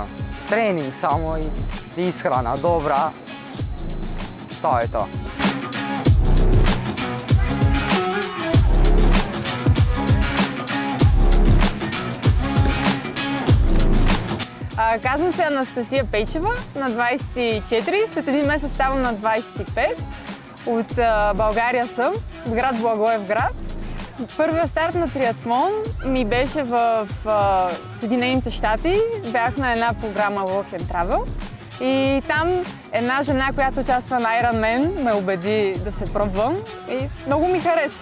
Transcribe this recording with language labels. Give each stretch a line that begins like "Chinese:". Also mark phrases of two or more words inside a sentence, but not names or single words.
Macedonian: Тренинг само и исхрана добра, тоа е тоа.
Bulgarian: Казвам се Анастасија Пејчева, на 24, след един месец ставам на 25. От България съм, от град Благоевград. Първият старт на триатлон ми беше в Съединените щати. Бях на една програма Walk and Travel. И там една жена, която участва на Ironman, ме убеди да се пробвам и много ми хареса.